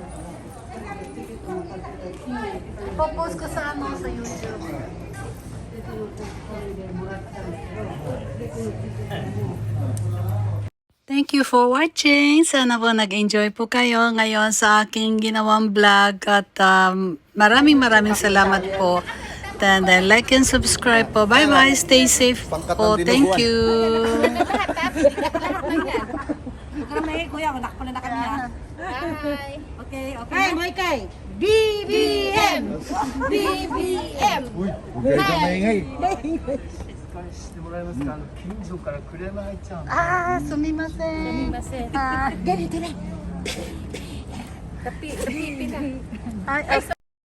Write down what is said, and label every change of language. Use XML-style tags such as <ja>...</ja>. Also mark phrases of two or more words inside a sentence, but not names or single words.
<tl>Ipopost ko sa ano sa YouTube.</tl> <en>Thank you for watching.</en> <tl>Sana po nag-enjoy po kayo ngayon sa aking ginawang vlog at maraming salamat po.</tl> <en>And like and subscribe po. Bye-bye. Stay safe po. Thank you.</en> <tl>Kami, kuya, anak pala na kami ha. Bye. Okay, okay. Hey, Moy Kay! BBM! BBM! Uy, huwag kayo maingay.</tl> <ja>してもらえますか近所からクレーム入っちゃうんですみません。</ja> <tl>Ganito na! Ay,</tl>